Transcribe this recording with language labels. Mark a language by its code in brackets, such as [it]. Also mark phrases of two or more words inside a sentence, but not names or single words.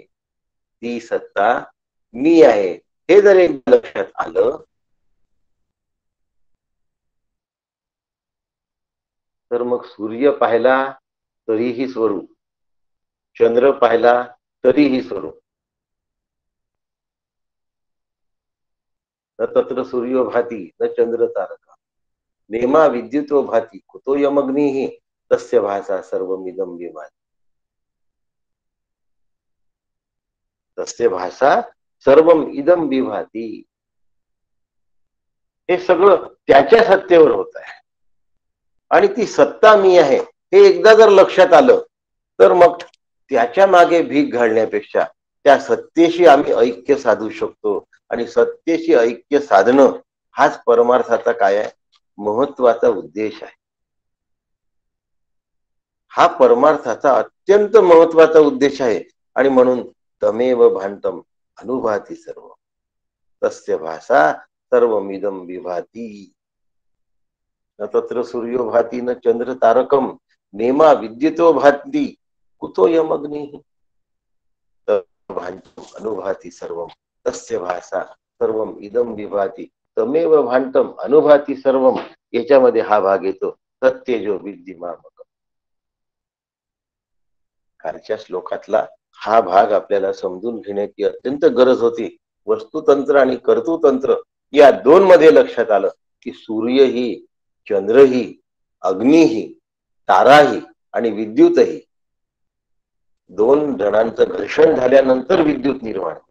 [mr] ती सत्ता मी आहे. हे जर एक लक्षात आलं तर मग सूर्य पाहिला तरीही स्वरूप, चंद्र पाहिला तरीही स्वरूप. [sa] न तत्र सूर्यो भाती न चंद्र तारका नेमा विद्युतो भाती कुतो यमग्निः तस्य भासा सर्वमिदं विभाति. तस्य भासा सर्वम इदम विभाती. [mr] हे सगळं त्याच्या सत्तेवर होत आहे. आणि ती सत्ता मी आहे हे एकदा जर लक्षात आलं तर मग त्याच्या मागे भीक घालण्यापेक्षा त्या सत्तेशी आम्ही ऐक्य साधू शकतो. आणि सत्तेशी ऐक्य साधणं हाच परमार्थाचा काय आहे, महत्वाचा उद्देश आहे. हा परमार्थाचा अत्यंत महत्वाचा उद्देश आहे. आणि म्हणून [sa] तमेव भांतम अनुभाती सर्व तस्य भासा सर्वमिदं विभाती. न तत्र सूर्यो भाती न चंद्र तारकम नेमा विद्युतो भाती कुतो यमग्निः भांतम अनुभाती सर्वम तस्य भासा सर्वम इदम विभाती. तमेव भांतम अनुभाती सर्वम, [mr] याच्यामध्ये हा भाग येतो [sa] तत्तेजो विद्धी मामकम. [mr] कालच्या श्लोकातला हा भाग आपल्याला समजून घेण्याची अत्यंत गरज होती. वस्तुतंत्र आणि कर्तृतंत्र या दोन मध्ये लक्षात आलं की सूर्यही, चंद्रही, अग्नीही, ताराही आणि विद्युतही, दोन जणांचं घर्षण झाल्यानंतर विद्युत निर्माण.